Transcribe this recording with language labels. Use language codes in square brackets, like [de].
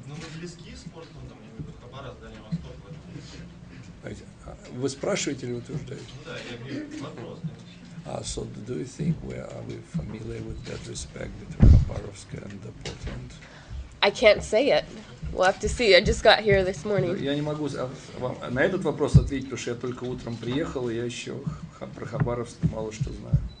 [ru] Ну, вы близки с Портленд, Хабаровск, Дальний Восток в этом? Вы спрашиваете или утверждаете? Ну да, я говорю, вопрос. [en] So do you think are we familiar with that respect between Khabarovsk and Portland? I can't say it. We'll have to see. I just got here this morning. [ru] Я не могу вам на этот вопрос ответить, потому что я только утром приехал, и я еще про Хабаровск мало что знаю.